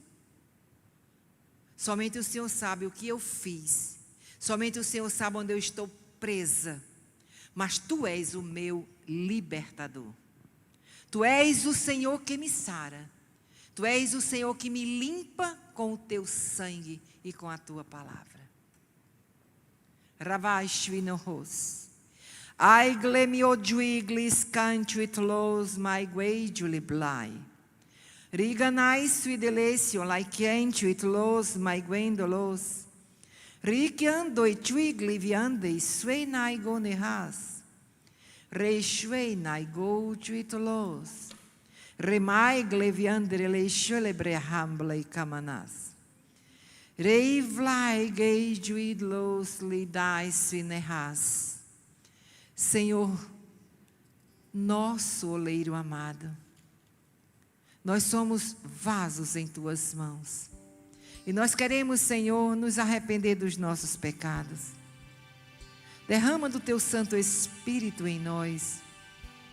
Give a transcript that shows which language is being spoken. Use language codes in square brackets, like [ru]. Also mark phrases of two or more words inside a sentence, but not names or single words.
[pt] Somente o Senhor sabe o que eu fiz. Somente o Senhor sabe onde eu estou presa. Mas tu és o meu libertador. Tu és o Senhor que me sara. Tu és o Senhor que me limpa com o teu sangue e com a tua palavra. Ravashvinohos. Ai glemiodjuiglis cantuitlos my gueidjuli blai. Riganai suidelesio laikentuitlos my guendolos. Rikiando e tuigli viande suenai gonehas. Reishuenai go tuitlos. Remai gleviandre leisholebre hamble kamanas. Reivlai geijuidlos lidai suinehas. Senhor, nosso oleiro amado, nós somos vasos em tuas mãos. E nós queremos, Senhor, nos arrepender dos nossos pecados. Derrama do teu Santo Espírito em nós.